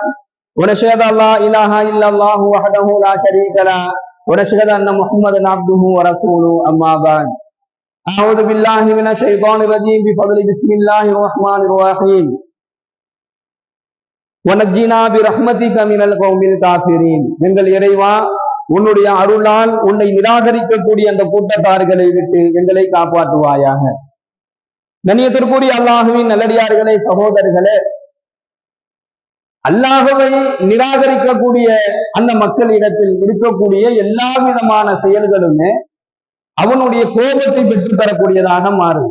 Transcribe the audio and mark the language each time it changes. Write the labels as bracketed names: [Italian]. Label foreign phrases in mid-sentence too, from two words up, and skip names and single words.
[Arabic] ونشهد أن لا إله إلا الله وحده لا شريك له ونشهد أن محمدا عبده ورسوله. أما بعد، أعوذ بالله من الشيطان الرجيم بفضل بسم الله الرحمن الرحيم. وَنَجِّنَا بِرَحْمَتِكَ مِنَ الْقَوْمِ الْكَافِرِينَ. [Tamil] எங்கள் இறைவா, உன்னுடைய அருளால் உன்னை நிராகரிக்கக்கூடிய அந்த கூட்டத்தார்களை விட்டு எங்களை காப்பாற்றுவாயாக. கண்ணியத்திற்குரிய அல்லாஹுவின் நல்லடியார்களே, சகோதரர்களே, அல்லாஹுவை நிராகரிக்கக்கூடிய அந்த மக்களிடத்தில் இருக்கக்கூடிய எல்லா விதமான செயல்களுமே அவனுடைய கோபத்தை பெற்று தரக்கூடியதாக மாறும்.